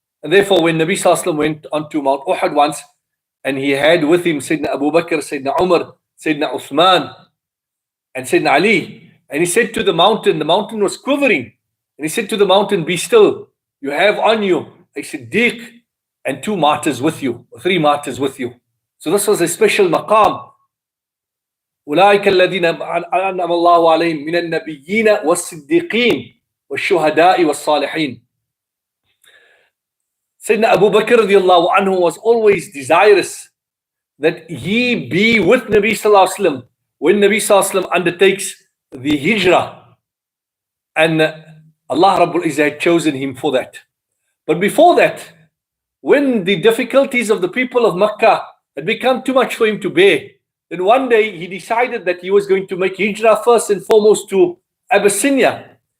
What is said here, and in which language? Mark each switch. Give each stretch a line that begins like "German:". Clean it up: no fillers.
English: And therefore, when Nabi Sallallahu Alaihi Wasallam went onto Mount Uhud once, and he had with him Sayyidina Abu Bakr, Sayyidina Umar, Sayyidina Uthman, and Sayyidina Ali, and he said to the mountain was quivering, and he said to the mountain, be still, you have on you a Siddiq and 2 martyrs with you, or 3 martyrs with you. So this was a special maqam.
Arabic: أولئك الذين أنعم الله عليهم من النبيين والصديقين والشهداء والصالحين.
English: Sayyidina Abu Bakr radiallahu anhu was always desirous that he be with Nabi sallallahu alaihi wasallam when Nabi sallallahu alaihi wasallam undertakes the hijrah, and Allah Rabbul Izzah had chosen him for that. But before that, when the difficulties of the people of Makkah had become too much for him to bear, then one day he decided that he was going to make hijrah first and foremost to Abyssinia.